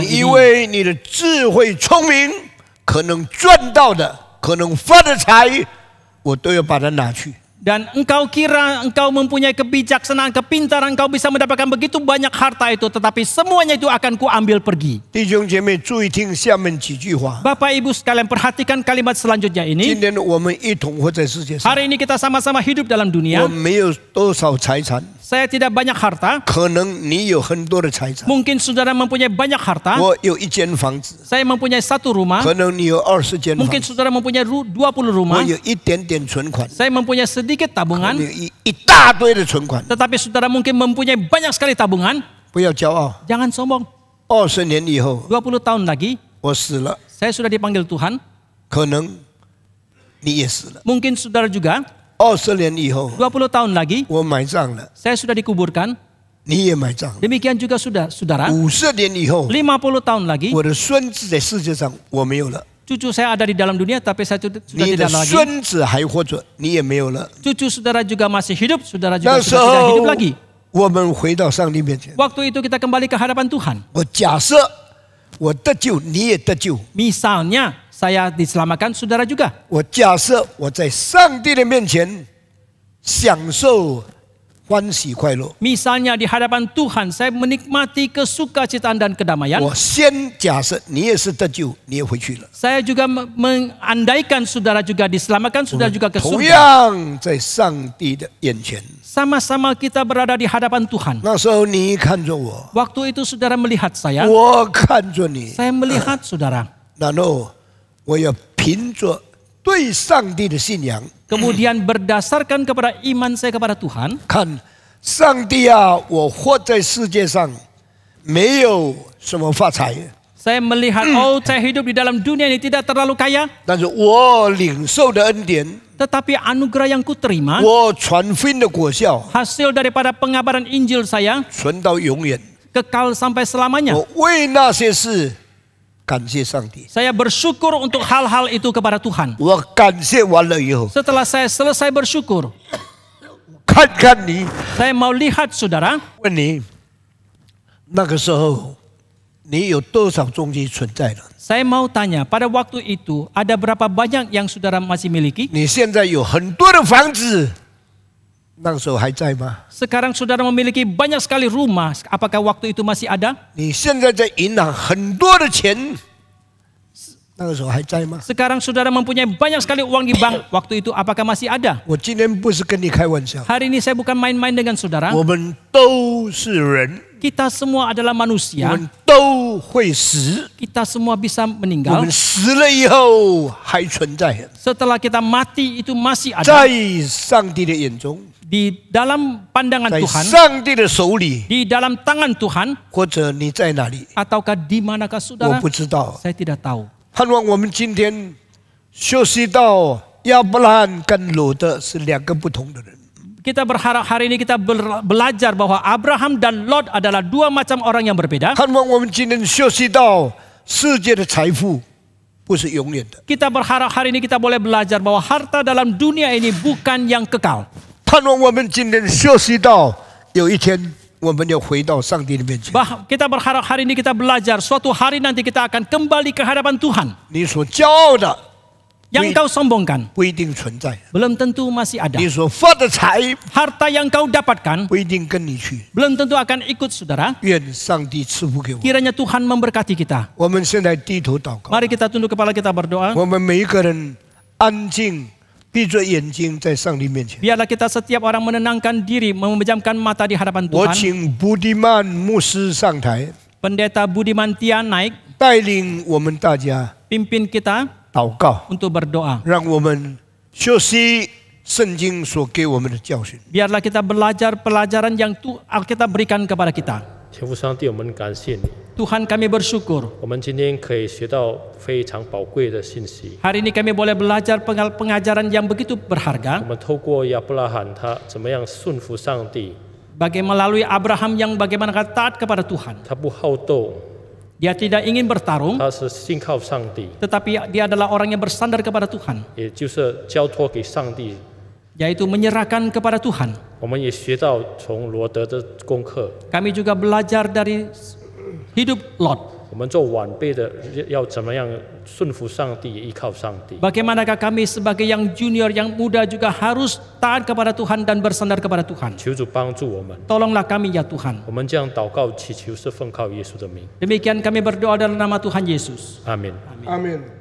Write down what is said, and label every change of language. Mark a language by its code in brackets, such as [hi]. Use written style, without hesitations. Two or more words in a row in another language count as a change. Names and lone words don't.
[zh] 你以 [id] ini. [zh] 为你的智慧聪明可能赚到的，可能发的财，我都要把它拿去。 [id] Dan engkau kira engkau mempunyai kebijaksanaan, kepintaran, engkau bisa mendapatkan begitu banyak harta itu, tetapi semuanya itu akan kuambil pergi. [zh] 弟兄姐妹，注意听下面几句话。 [id] Bapak Ibu sekalian perhatikan kalimat selanjutnya [zh] 今 [id] ini. [zh] 天我们一同活在世界上， [id] Hari ini kita sama-sama hidup dalam [zh] 我 [id] dunia. [zh] 没有多少财产， [id] Saya tidak banyak harta. [zh] 可能你有很多的财产。 [id] Mungkin saudara mempunyai banyak harta. [zh] 我有一间房子， [id] Saya mempunyai satu rumah. [zh] 可能你有20间房 [id] Mungkin [zh] 子。 [id] saudara mempunyai 20 [zh] 我 [id] rumah. [zh] 有一点点存款， [id] Saya mempunyai sedikit [zh] 你 [id] tabungan. [zh] 有一大堆的存款。 [id] Tetapi saudara mungkin mempunyai banyak sekali tabungan. [zh] 不要骄傲， [id] Jangan sombong. [zh] 20 年以后 [id] 20 tahun lagi, [zh] 我死了， [id] saya sudah dipanggil Tuhan. [zh] 可能你也死了。 [id] Mungkin saudara juga, [zh] 20 年以后 [id] 20 tahun lagi, [zh] 我埋葬了， [id] saya sudah dikuburkan. [zh] 你也埋葬了。 [id] Demikian juga sudah saudara, [zh] 50 年以后， [id] 50 tahun lagi, [zh] 我的孙子在世界上我没有了， [id] cucu saya ada di dalam dunia, tapi saya sudah [zh] 你的 [id] tidak lagi. [zh] 孙子还活着，你也没有了。 [id] Cucu saudara juga masih hidup, saudara juga [zh] 那时 [id] sudah tidak [zh] 候 [id] hidup lagi. [zh] 我们回到上帝面前， [id] Waktu itu kita kembali ke hadapan Tuhan. [zh] 我假设我得救，你也得救。 [id] Misalnya saya diselamatkan, saudara juga. [zh] 我假设我在上帝的面前享受欢喜快乐。 [id] Misalnya di hadapan Tuhan, saya menikmati kesukacitaan dan kedamaian. [zh] 我先假设你也是得救，你也回去了。 [id] Saya juga mengandaikan saudara juga diselamatkan, saudara juga ke [zh] 同 [id] surga. [zh] 样在上帝的眼前， [id] Sama-sama kita berada di hadapan Tuhan. [zh] 那时候你看着我， [id] Waktu itu saudara melihat saya, [zh] 我看着你， [id] saya melihat saudara. [zh] 然后我要凭着对上帝的信仰， [id] Kemudian berdasarkan kepada iman saya kepada Tuhan, [zh] 看上帝啊，我活在世界上没有什么发财， [id] saya melihat, oh saya hidup di dalam dunia ini tidak terlalu kaya, [zh] 但是我领受的恩典， [id] tetapi anugerah yang kuterima, [zh] 我传福音的果效， [id] hasil daripada pengabaran Injil saya, [zh] 存到永远。 [id] kekal sampai selamanya. [zh] 我为那些事感谢上帝。 [id] Saya bersyukur untuk hal-hal itu kepada Tuhan. [zh] 我感谢完了以后， [id] Setelah saya selesai bersyukur, [zh] 看看你， [id] saya mau lihat saudara, [zh] 问你，那个时候你有多少东西存在了？ [id] Saya mau tanya, pada waktu itu ada berapa banyak yang saudara masih miliki? [zh] 你现在有很多的房子，那时候还在吗？ [id] Sekarang saudara memiliki banyak sekali rumah, apakah waktu itu masih ada? [zh] 你现在在银行很多的钱，那个时候还在吗？ [id] Sekarang saudara mempunyai banyak sekali uang di bank, waktu itu apakah masih ada? [zh] 我今天不是跟你开玩笑， [id] Hari ini saya bukan main-main dengan saudara. [zh] 我们都是人， [id] Kita semua adalah [zh] 我 [id] manusia. [zh] 们都会死， [id] Kita semua bisa [zh] 我 [id] meninggal. [zh] 们死了以后还存在， [id] Setelah kita mati itu masih ada. [zh] 在上帝的眼中， [id] Di dalam pandangan [zh] 在 [id] Tuhan, [zh] 上帝的手里， [id] di dalam tangan Tuhan, [zh] 或者你在哪里， [id] ataukah di manakah [zh] 我 [id] saudara? [zh] 不知道。 [id] Saya tidak tahu. [zh] 盼望我们今天学习到亚伯拉罕跟罗德是两个不同的人。 [id] Kita berharap hari ini kita belajar bahwa Abraham dan Lot adalah dua macam orang yang berbeda. [zh] 盼望我们今天学习到世界的财富不是永远的。 [id] Kita berharap hari ini kita boleh belajar bahwa harta dalam dunia ini bukan yang kekal. [zh] 盼望我们今天学习到有一天我们要回到上帝的面前。 [id] Kita berharap hari ini kita belajar suatu hari nanti kita akan kembali ke hadapan Tuhan. [zh] 你所骄傲的 [id] Yang kau sombongkan [zh] 不一定存在， [id] belum tentu masih ada. [zh] 你所发的财 [id] Harta yang kau dapatkan [zh] 不一定跟你去。 [id] belum tentu akan ikut saudara. [zh] 愿上帝赐福给我。 [id] Kiranya Tuhan memberkati kita. [zh] 我们现在低头祷告， [id] Mari kita tunduk kepala kita berdoa. [zh] 我们每一个人安静，闭着眼睛在上帝面前。 [id] Biarlah kita setiap orang menenangkan diri, memejamkan mata di hadapan [zh] 我 [id] Tuhan. [zh] 请布迪曼牧师上台， [id] Pendeta Budiman Tian naik, [zh] 带领我们大家 [id] pimpin kita [zh] 祷告， [id] untuk berdoa. [zh] 让我们学习圣经所给我们的教训。 [id] Biarlah kita belajar pelajaran yang Alkitab berikan kepada kita. [zh] 天父上帝，我们感谢你， [id] Tuhan kami bersyukur. [zh] 我们今天可以学到非常宝贵的信息。 [id] Hari ini kami boleh belajar pengajaran yang begitu [zh] 我 [id] berharga. [zh] 们透过亚伯拉罕他怎么样顺服上帝， [id] Bagaimana melalui Abraham yang bagaimana taat kepada Tuhan. [zh] 他不好斗， [id] Dia tidak ingin bertarung, [zh] 他是信靠上帝， [id] tetapi dia adalah orang yang bersandar kepada Tuhan. [zh] 也就是交托给上帝。 [id] Yaitu menyerahkan kepada Tuhan. [zh] 我们也学到从罗德的功课， [id] Kami juga belajar dari hidup Lot. [zh] 我们做晚辈的要怎么样顺服上帝，也依靠上帝。 [id] Bagaimanakah kami sebagai yang junior, yang muda juga harus taat kepada Tuhan dan bersandar kepada Tuhan. [zh] 求主帮助我们， [id] Tolonglah kami ya Tuhan. [zh] 我们这样祷告祈求是奉靠耶稣的名， [id] Demikian kami berdoa dalam nama Tuhan Yesus. [zh] 阿门。阿门。